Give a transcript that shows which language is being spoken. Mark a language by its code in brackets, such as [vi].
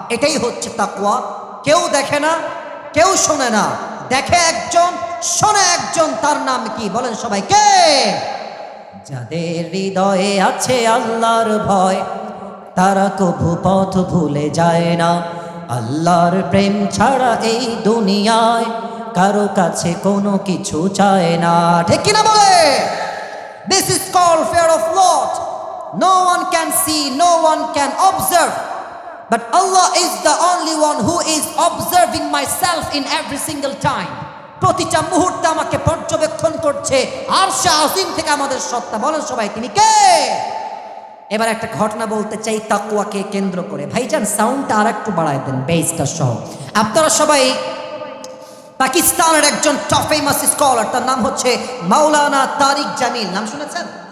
[bn] এটাই হচ্ছে তাকওয়া। কেউ দেখে না, কেউ শোনে না, দেখে একজন, শোনে একজন, তার নাম কি বলেন সবাই? কে? যাদের হৃদয়ে আছে আল্লাহর ভয়, তারা কভু পথ ভুলে যায় না। আল্লাহর প্রেম ছাড়া এই দুনিয়ায় কারো কাছে কোনো কিছু চায় না। ঠিক কিনা বলে? [en] This is called fear of Lord. No one can see, no one can observe, but Allah is the only one who is observing myself in every single time. [bn] প্রতিটা মুহূর্তে আমাকে পর্যবেক্ষণ করছে আরশে আজিম থেকে আমাদের সত্তা। বলেন সবাই তিনি কে? এবার একটা ঘটনা বলতে চাই তাকওয়াকে কেন্দ্র করে। ভাইজান সাউন্ডটা আর একটু বাড়ায় দেন, বেসটা সহ। আপনারা সবাই পাকিস্তানের একজন টপ ফেমাস স্কলার, তার নাম হচ্ছে মাওলানা তারিক জামিল, নাম শুনেছেন?